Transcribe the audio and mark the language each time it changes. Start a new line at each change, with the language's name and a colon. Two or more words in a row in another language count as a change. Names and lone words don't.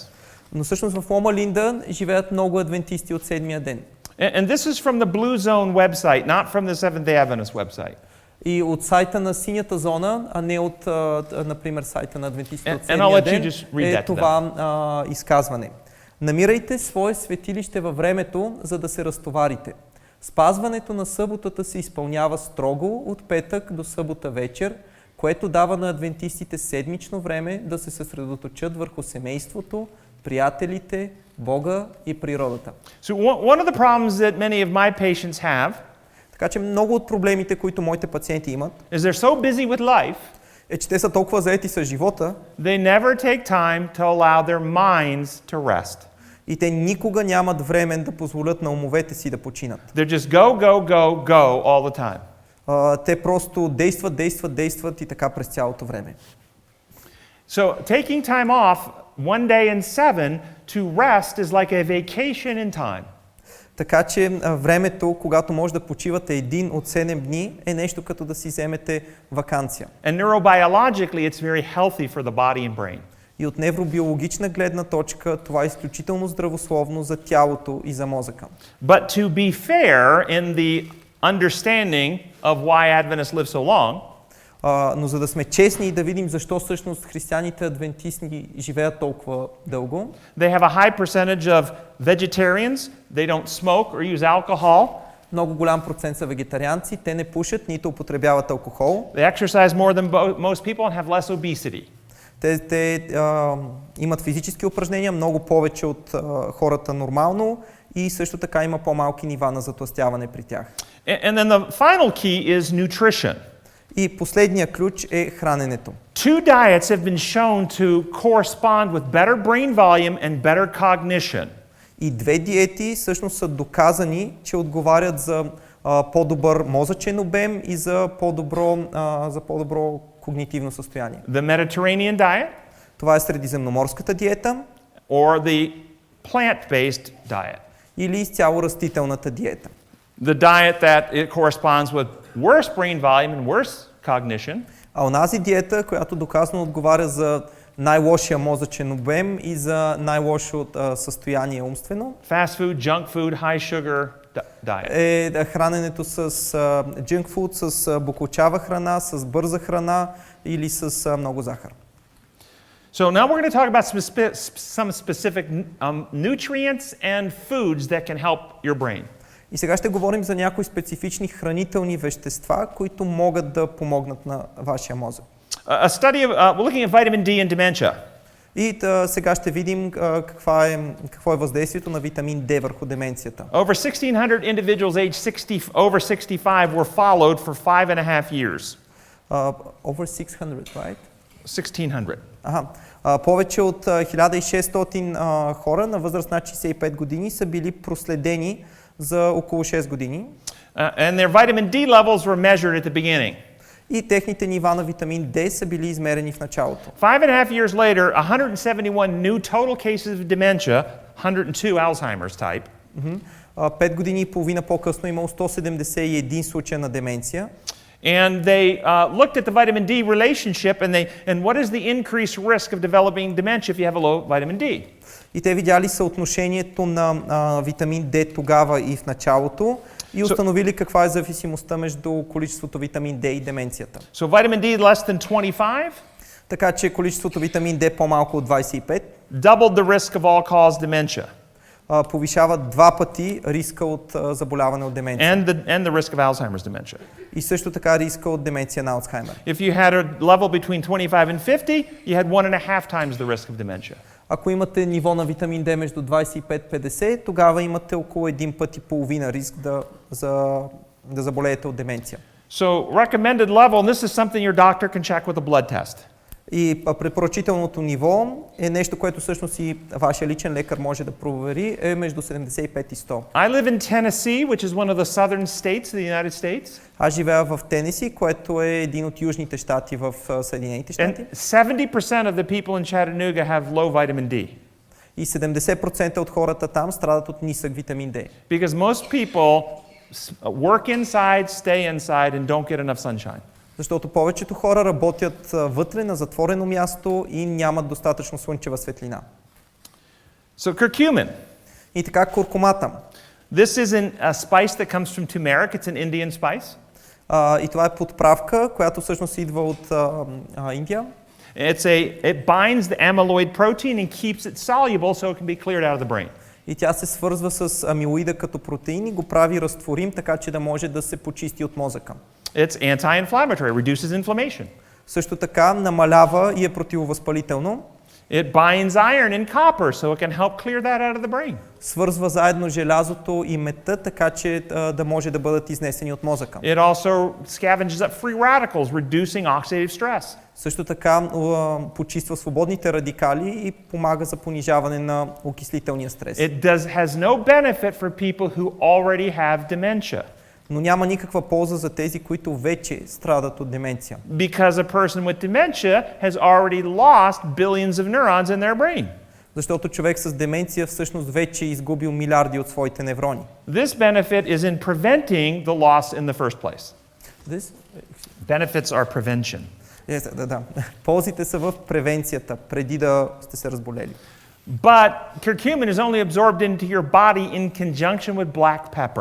Bulgarian: Но всъщност в Лома Линда живеят много адвентисти от седмия ден.
English: And this is from the Blue Zone website, not from the Seventh-day Adventist website.
Bulgarian: И от сайта на синята зона, а не от, например, сайта на адвентистите от седмия ден, е това изказване. Намирайте свое светилище във времето, за да се разтоварите. Спазването на съботата се изпълнява строго от петък до събота вечер, което дава на адвентистите седмично време да се съсредоточат върху семейството, приятелите, Бога и природата.
English: So one of the problems that many of my patients have
Bulgarian: Така че много от проблемите, които моите пациенти имат,
English: is they're so busy with life,
Bulgarian: е, че те са толкова заети с живота,
English: they never take time to allow their minds to rest.
Bulgarian: и те никога нямат време да позволят на умовете си да починат.
English: They're just go, go, go, go all the time.
Bulgarian: Те просто действат и така през цялото време.
English: So taking time off one day in 7 to rest is like a vacation in time.
Bulgarian: Така че времето, когато може да почивате един от 7 дни, е нещо като да си вземете ваканция.
English: And neurobiologically, it's very healthy for the body and brain.
Bulgarian: И от невробиологична гледна точка това е изключително здравословно за тялото и за мозъка.
English: But to be fair in the understanding of why Adventists live so long,
Bulgarian: но за да сме честни и да видим защо всъщност християните адвентисти живеят толкова дълго,
English: they have a high percentage of vegetarians, they don't smoke or use alcohol,
Bulgarian: много голям процент са вегетарианци, те не пушат, нито употребяват алкохол.
English: they exercise more than most people and have less obesity.
Bulgarian: Те имат физически упражнения много повече от хората нормално и също така има по-малки нива на затлъстяване при тях.
English: And then the final key is nutrition.
Bulgarian: И последния ключ е храненето.
English: Two diets have been shown to correspond with better brain volume and better cognition.
Bulgarian: И две диети всъщност са доказани, че отговарят за по-добър мозъчен обем и за по-добро когнитивно състояние.
English: The Mediterranean diet
Bulgarian: Това е средиземноморската диета
English: or the plant-based diet.
Bulgarian: или изцяло растителната диета.
English: The diet that it corresponds with worse brain volume and worse cognition.
Bulgarian: А онази диета, която доказано отговаря за най-лошия мозъчен обем и за най-лошото състояние умствено,
English: Fast food, junk food, high sugar diet.
Bulgarian: е храненето с
English: junk food,
Bulgarian: с буклучава храна, с бърза храна или с много захар.
English: So now we're going to talk about some specific nutrients and foods that can help your brain.
Bulgarian: И сега ще говорим за някои специфични хранителни вещества, които могат да помогнат на вашия мозък.
English: A study of looking at vitamin D and dementia.
Bulgarian: И сега ще видим какво е въздействието на витамин D върху деменцията.
English: Over 1,600 individuals aged over 65 were followed for 5.5 years. Over 600, right? 1,600.
Bulgarian: Повече от 1600 хора на възраст над 65 години са били проследени за около 6 години.
English: And their vitamin D levels were measured at the beginning.
Bulgarian: И техните нива на витамин D са били измерени в началото.
English: 5.5 years later, 171 new total cases of dementia, 102 Alzheimer's type.
Bulgarian: 5 години и половина по-късно имало 171 случая на деменция.
English: And they looked at the vitamin D relationship and what is the increased risk of developing dementia if you have a low vitamin D?
Bulgarian: И те видяли съотношението на витамин D тогава и в началото и установили каква е зависимостта между количеството витамин D и деменцията.
English: So vitamin D less than 25?
Bulgarian: Така че количеството витамин D по-малко от 25
English: doubled the risk of all-cause dementia.
Bulgarian: Повишава 2 пъти риска от заболяване от деменция.
English: And the risk of Alzheimer's dementia.
Bulgarian: И също така риска от деменция на Алцхаймер.
English: If you had a level between 25 and 50, you had 1.5 times the risk of dementia.
Bulgarian: Ако имате ниво на витамин D между 25-50, тогава имате около 1 път и половина риск да заболеете от деменция.
English: So recommended level, and this is something your doctor can check with a blood test.
Bulgarian: И препоръчителното ниво е нещо, което всъщност и вашия личен лекар може да провери, е между 75 и 100.
English: I live in Tennessee, which is one of the southern states of the United States.
Bulgarian: Аз живея в Тенеси, което е един от южните щати в Съединените щати.
English: And 70% of the people in Chattanooga have low vitamin D.
Bulgarian: И 70% от хората там страдат от нисък витамин D.
English: Because most people work inside, stay inside and don't get enough sunshine.
Bulgarian: Защото повечето хора работят вътре на затворено място и нямат достатъчно слънчева светлина.
English: So curcumin.
Bulgarian: И така куркумата.
English: This is a spice that comes from turmeric. It's an Indian spice.
Bulgarian: И това е подправка, която всъщност идва от Индия.
English: It binds the amyloid protein and keeps it soluble so it can be cleared out of the brain.
Bulgarian: И тя се свързва с амилоида като протеин и го прави разтворим, така че да може да се почисти от мозъка.
English: It's anti-inflammatory, reduces inflammation.
Bulgarian: Също така намалява и е противовъзпалително.
English: It binds iron and copper so it can help clear that out of the brain.
Bulgarian: Свързва заедно желязото и медта, така че да може да бъдат изнесени от мозъка.
English: It also scavenges up free radicals, reducing oxidative stress.
Bulgarian: Също така почиства свободните радикали и помага за понижаване на окислителния стрес.
English: It has no benefit for people who already have dementia.
Bulgarian: но няма никаква полза за тези, които вече страдат от деменция.
English: Because a person with dementia has already lost billions of neurons in their brain.
Bulgarian: Защото човек с деменция всъщност вече е изгубил милиарди от своите неврони.
English: This benefit is in preventing the loss in the first place. Benefits are prevention.
Bulgarian: Да. Ползите са в превенцията, преди да сте се разболели.
English: But curcumin is only absorbed into your body in conjunction with black pepper.